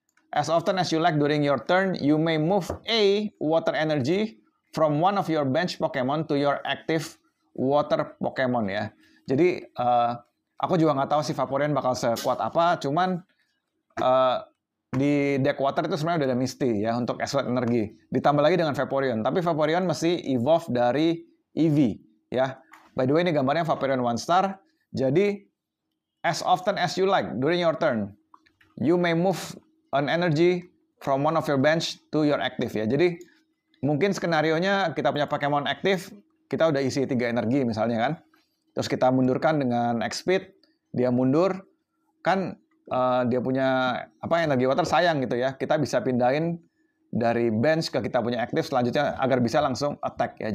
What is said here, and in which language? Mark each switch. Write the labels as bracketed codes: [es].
[en] As often as you like during your turn, you may move a water energy from one of your bench Pokemon to your active water Pokemon ya. [id] Jadi aku juga nggak tahu si Vaporeon bakal sekuat apa. Cuman di deck water itu sebenarnya udah ada Misty ya untuk accelerate energi. Ditambah lagi dengan Vaporeon. Tapi Vaporeon mesti evolve dari Eevee ya. [en] By the way [id] ini gambarnya [en] Vaporeon 1 star. Jadi as often as you like during your turn, you may move an energy from one of your bench to your active ya. [id] Jadi mungkin skenarionya kita punya Pokemon aktif, kita udah isi 3 energi misalnya kan. Terus kita mundurkan dengan X-Speed, dia mundur, kan dia punya energi water sayang gitu ya. Kita bisa pindahin dari bench ke kita punya aktif selanjutnya agar bisa langsung attack ya.